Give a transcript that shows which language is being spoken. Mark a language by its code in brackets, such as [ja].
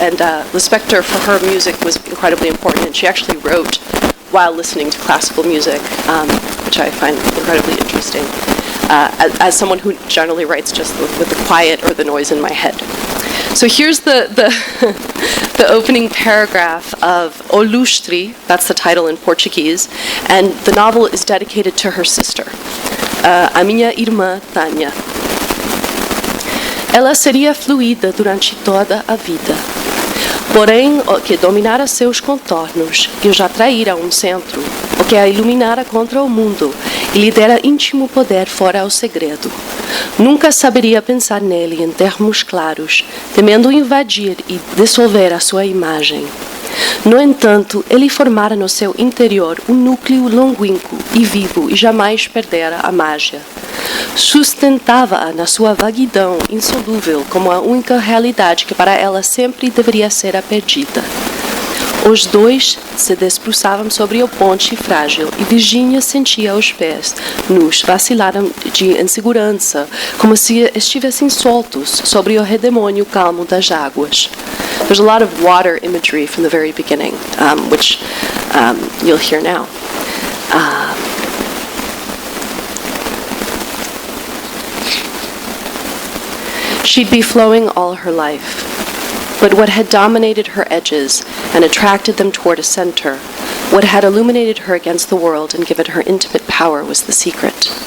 [en] And Lispector, for her, music was incredibly important, and she actually wrote while listening to classical music, which I find incredibly interesting, as someone who generally writes just with the quiet or the noise in my head. So here's the opening paragraph of O Lustre, that's the title in Portuguese, and the novel is dedicated to her sister, [pt] a minha irmã Tânia. Ela seria fluida durante toda a vida. Porém, o que dominara seus contornos e os atraíra a centro, o que a iluminara contra o mundo e lhe dera íntimo poder fora ao segredo. Nunca saberia pensar nele em termos claros, temendo invadir e dissolver a sua imagem. No entanto, ele formara no seu interior núcleo longínquo e vivo e jamais perdera a mágia. Sustentava-a na sua vaguidão insolúvel como a única realidade que para ela sempre deveria ser a perdida. Os dois se debruçavam sobre o ponte frágil e Virginia sentia os pés nus vacilaram de insegurança, como se estivessem soltos sobre o redemônio calmo das águas. [en] There's a lot of water imagery from the very beginning, which you'll hear now. She'd be flowing all her life. But what had dominated her edges and attracted them toward a center, what had illuminated her against the world and given her intimate power, was the secret.